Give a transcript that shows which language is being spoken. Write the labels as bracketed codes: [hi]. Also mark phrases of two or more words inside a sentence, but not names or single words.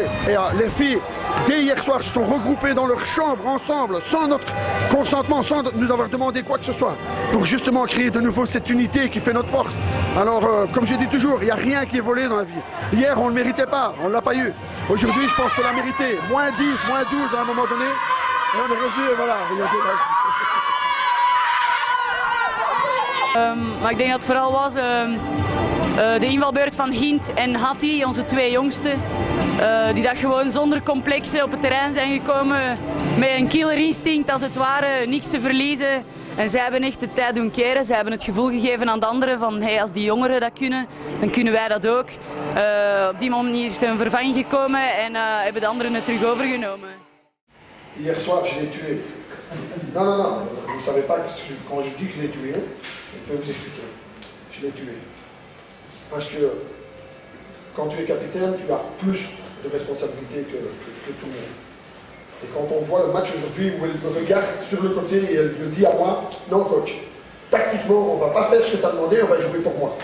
[fr] Et les filles, dès hier soir, se sont regroupées dans leur chambre ensemble, sans notre consentement, sans nous avoir demandé quoi que ce soit, pour justement créer de nouveau cette unité qui fait notre force. Alors, comme je dis toujours, il n'y a rien qui est volé dans la vie. Hier, on ne le méritait pas, on ne l'a pas eu. Aujourd'hui, je pense qu'on l'a mérité. Moins 10, moins 12 à un moment donné. Et on est revenu et voilà. [nl] Maar ik denk dat het vooral was de invalbeurt van Hint en Hattie, onze twee jongsten. Die dat gewoon zonder complexen op het terrein zijn gekomen. Met een [en] killer instinct [nl] als het ware, niks te verliezen. En zij hebben echt de tijd doen keren. Zij hebben het gevoel gegeven aan de anderen van hey, als die jongeren dat kunnen, dan kunnen wij dat ook. Op die manier is er een vervanging gekomen en hebben de anderen het terug overgenomen. [fr] Hier soir, je l'ai tué. Non, non, non. Vous ne savez pas que quand je dis que je l'ai tué, je peux vous expliquer. Je l'ai tué. Parce que quand tu es capitaine, tu as plus de responsabilités que tout le monde. Et quand on voit le match aujourd'hui où elle me regarde sur le côté et elle me dit à moi, non coach, tactiquement on ne va pas faire ce que tu as demandé, on va jouer pour moi.